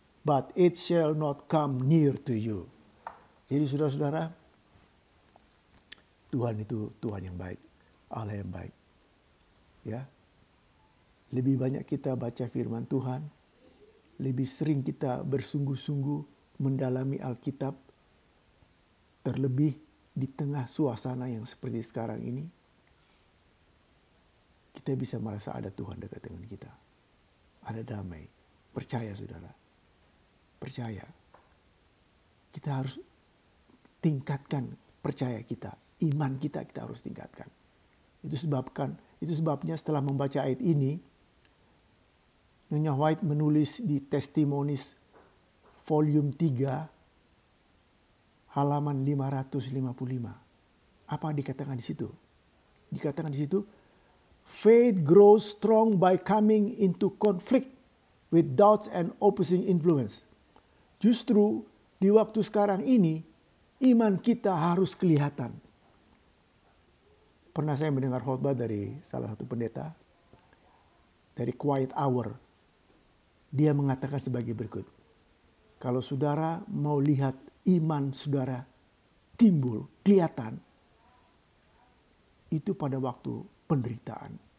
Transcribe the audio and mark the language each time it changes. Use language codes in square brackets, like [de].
[en] But it shall not come near to you. [id] Jadi saudara-saudara, Tuhan itu Tuhan yang baik, Allah yang baik. Ya. Lebih banyak kita baca firman Tuhan, lebih sering kita bersungguh-sungguh mendalami Alkitab, terlebih di tengah suasana yang seperti sekarang ini, kita bisa merasa ada Tuhan dekat dengan kita. Ada damai. Percaya saudara. Percaya. Kita harus tingkatkan percaya kita. Iman kita harus tingkatkan. Itu sebabnya setelah membaca ayat ini, Nyonya White menulis di Testimonies volume 3 halaman 555. Apa dikatakan di situ? Dikatakan di situ, [en] faith grows strong by coming into conflict with doubts and opposing influence. [id] Justru di waktu sekarang ini, iman kita harus kelihatan. Pernah saya mendengar khotbah dari salah satu pendeta dari Quiet Hour. Dia mengatakan sebagai berikut. Kalau saudara mau lihat iman saudara timbul, kelihatan, itu pada waktu penderitaan.